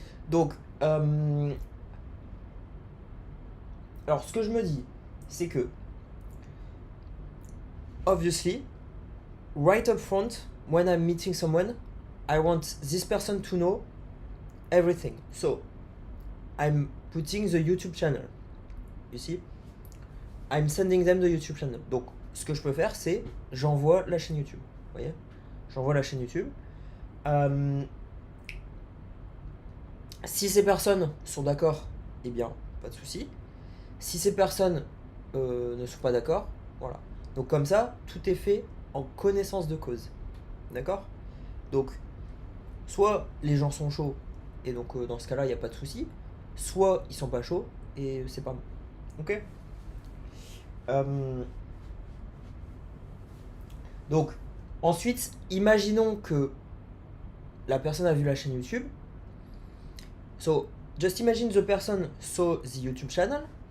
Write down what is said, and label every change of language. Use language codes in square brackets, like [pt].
[fr] Donc, alors ce que je me dis, c'est que [en] obviously, right up front, when I'm meeting someone, I want this person to know everything. So, I'm putting the YouTube channel. You see? I'm sending them the YouTube channel. [fr] Donc, ce que je peux faire, c'est j'envoie la chaîne YouTube. Vous voyez? J'envoie la chaîne YouTube. Si ces personnes sont d'accord, eh bien, pas de souci. Si ces personnes ne sont pas d'accord, voilà. Donc comme ça, tout est fait en connaissance de cause. D'accord? Donc, soit les gens sont chauds, et donc dans ce cas-là, il n'y a pas de souci. Soit ils sont pas chauds, et c'est pas bon. Ok? Donc, ensuite, imaginons que la personne a vu la chaîne YouTube. [en] So, just imagine the person saw the YouTube channel.